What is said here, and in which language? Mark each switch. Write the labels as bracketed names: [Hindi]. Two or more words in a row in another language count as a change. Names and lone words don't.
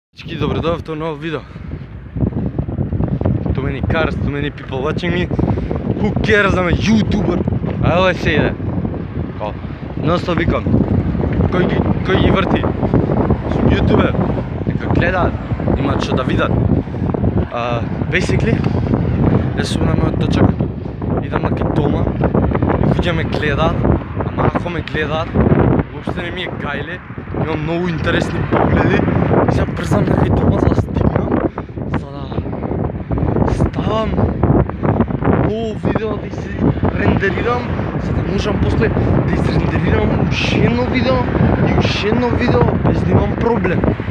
[Bulgarian] Всички, добре дойдохте в ново видео. [English] Too many cars, too many people watching me. Who cares, I'm a YouTuber? I always say that. [Bulgarian] Non-stop викам. Кой ги върти? YouTuber. [Macedonian] Нека гледаат, имат што да видат. Basically, јас сум на мојот точак, идам на кај дома, луѓе ме гледаат, ама ако ме гледаат, уопште не ми е гајле, имам многу интересни погледи и сега брзам на кај дома за да стигнам, за да ставам ново видео да се рендерирам, за да можам после да изрендерирам уште едно видео и уште едно видео без да имам проблем.